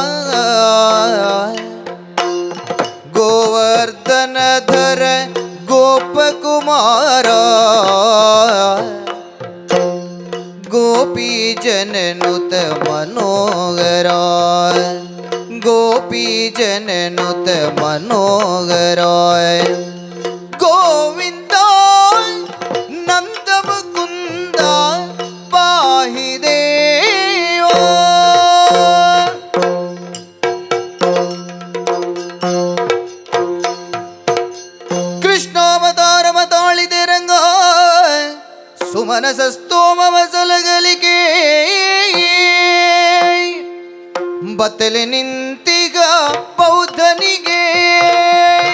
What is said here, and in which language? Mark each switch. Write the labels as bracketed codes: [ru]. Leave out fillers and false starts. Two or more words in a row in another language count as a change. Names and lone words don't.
[sa] ಗೋವರ್ಧನ ಧರ ಗೋಪಕುಮಾರ ಗೋಪಿ ಜನನುತ ಮನೋಗರ ಗೋಪಿ ಜನನುತ ಮನೋಗರ ಗೋವಿಂದ ನಂದ ಮುಕುಂದ ಪಾಹಿ ದೇವ [kn] ಕೃಷ್ಣಾವತಾರವ ತಾಳಿದೆ ರಂಗ ಸುಮನಸ ಸ್ತೋಮವ ಸಲಗಲಿಗೆ ಬತ್ತಲೆ ನಿಂತಿಗ ಬೌದ್ಧನಿಗೆ